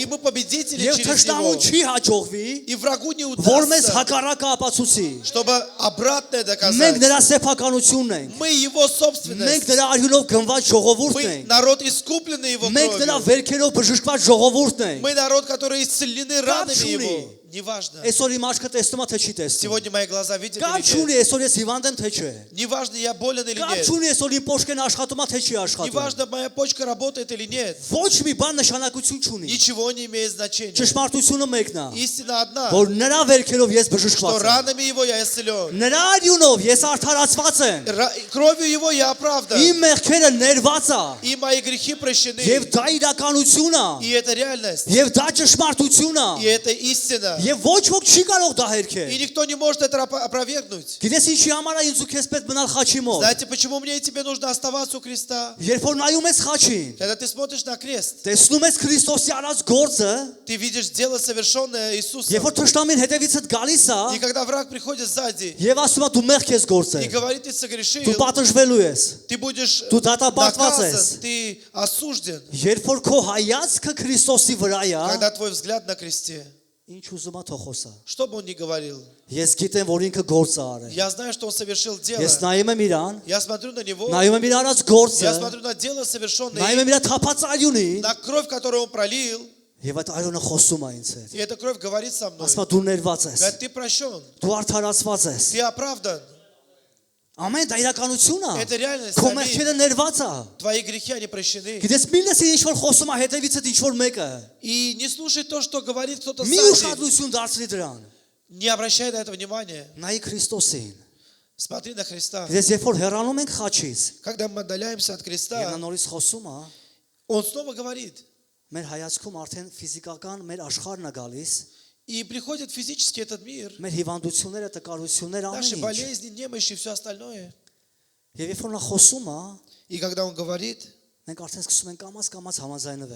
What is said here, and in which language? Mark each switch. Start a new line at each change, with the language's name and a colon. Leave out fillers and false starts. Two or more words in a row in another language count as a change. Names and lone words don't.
Russian: И мы победители
Armenian: եւ
Russian: через
Armenian: թշնամու
Russian: него.
Armenian: չի հաջողվի,
Russian: И врагу не
Armenian: որ մեզ
Russian: удастся,
Armenian: հակառակը ապացուցի։
Russian: чтобы обратное
Armenian: Մենք
Russian: доказать.
Armenian: նրա սեփականությունն ենք։
Russian: Мы его
Armenian: Մենք
Russian: собственность.
Armenian: նրա արյունով գնված ժողովուրդն
Russian: Мы
Armenian: ենք։
Russian: народ искупленный его
Armenian: Մենք նրա
Russian: кровью.
Armenian: վերքերով բժշկված ժողովուրդն ենք։
Russian: Мы народ, который исцелены ранами
Armenian: չունի։
Russian: его. Неважно.
Armenian: Այսօր իմ աչքը տեսնում է թե չի տեսնում։
Russian: Сегодня мои глаза видят
Armenian: Կապ
Russian: или нет.
Armenian: չունի այսօր ես հիվանդ եմ թե չէ։
Russian: Неважно, я болен или
Armenian: Կապ
Russian: нет.
Armenian: չունի այսօր իմ փոշկեն աշխատում է թե չի աշխատում։
Russian: Неважно, моя почка работает или нет.
Armenian: Ոչ մի բան նշանակություն չունի։
Russian: Ничего не имеет значения.
Armenian: Ճշմարտությունը մեկն է,
Russian: Истина одна,
Armenian: որ նրա վերքերով ես
Russian: что
Armenian: բժշկված եմ։
Russian: ранами его я исцелен.
Armenian: Նրա արյունով ես արդարացված եմ։
Russian: Кровью его я оправдан.
Armenian: Իմ մեղքերը ներված է։
Russian: И мои грехи прощены.
Armenian: Եվ դա իրականություն
Russian: И
Armenian: է։
Russian: это реальность.
Armenian: Եվ դա ճշմարտություն
Russian: И
Armenian: է։
Russian: это истина.
Armenian: Եվ ոչ ոք չի կարող դա հերքել։
Russian: И никто не может это опровергнуть.
Armenian: Գիտես ինչի համար է ինձ ու քեզ պետք մնալ խաչի մոտ։
Russian: Знаете, почему мне и тебе нужно оставаться у креста?
Armenian: Երբ որ նայում ես խաչին,
Russian: Когда ты смотришь на крест,
Armenian: տեսնում ես Քրիստոսի արած գործը,
Russian: ты видишь дело, совершенное Иисусом.
Armenian: երբ որ թշնամին հետևիցդ գալիս է,
Russian: И когда враг приходит сзади
Armenian: եւ ասում է դու մեղք ես
Russian: и
Armenian: գործել,
Russian: говорит, ты согрешил,
Armenian: դու պատժվելու ես։
Russian: ты будешь
Armenian: Դու դատապարտված ես։
Russian: наказан, ты осужден.
Armenian: Երբ որ քո հայացքը Քրիստոսի վրա է,
Russian: Когда твой взгляд на кресте,
Armenian: ինչ ուզում է թող խոսա։
Russian: что бы он ни говорил,
Armenian: Ես гիտեմ, որ ինքը գործ է արել։
Russian: я знаю, что он совершил дело.
Armenian: Ես նայում եմ իրան,
Russian: Я смотрю на него,
Armenian: նայում եմ իր արած գործը,
Russian: я смотрю на дело совершенное,
Armenian: նայում եմ իր թափած արյունին,
Russian: на кровь, которую он пролил,
Armenian: եւ այդ արյունը խոսում է ինձ հետ։
Russian: и эта кровь говорит со мной.
Armenian: Ասում է դու ներված ես,
Russian: Говорит, ты прощен,
Armenian: դու արդարացված ես։
Russian: ты оправдан.
Armenian: Ամեն դա իրականություն է։
Russian: Это реальность.
Armenian: Քո
Russian: Аминь.
Armenian: մեղքերը ներված է։
Russian: Твои грехи, они прощены.
Armenian: Գիտես, միլես ինչ որ խոսում է հետևիցդ ինչ որ մեկը։
Russian: И не слушай то, что говорит кто-то
Armenian: Մի
Russian: сзади.
Armenian: ուշադրություն դարձրի դրան։
Russian: Не обращай на это внимания.
Armenian: Նայի Քրիստոսին։
Russian: Смотри на Христа.
Armenian: Գիտես, երբ որ հեռանում ենք խաչից,
Russian: Когда мы отдаляемся от
Armenian: եւ
Russian: креста,
Armenian: նա նորից խոսում է,
Russian: он снова говорит.
Armenian: մեր հայացքում արդեն ֆիզիկական մեր աշխարհն է գալիս,
Russian: И приходит физически этот мир,
Armenian: մեր հիվանդությունները, տկարությունները,
Russian: наши
Armenian: ամեն ինչ։
Russian: болезни, немощи и все остальное.
Armenian: Եվ երբ որ նա խոսում է,
Russian: И когда он говорит,
Armenian: մենք արդեն սկսում ենք կամաց համաձայնվել։